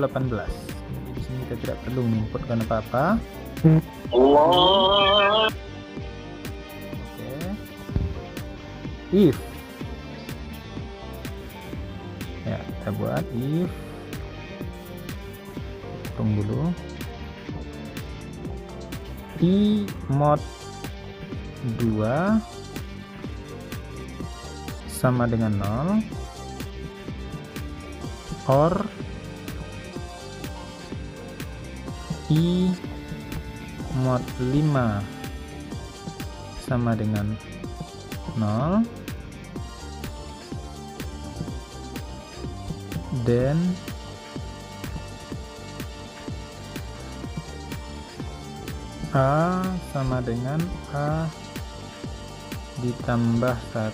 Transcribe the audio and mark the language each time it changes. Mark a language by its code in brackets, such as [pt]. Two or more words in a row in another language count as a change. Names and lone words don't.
[id] Jadi di sini kita tidak perlu menginputkan apa-apa. Oke. If Ya, kita buat if kurung dulu i mod 2 sama dengan 0 or i mod 5 sama dengan 0 dan A sama dengan A ditambah 1.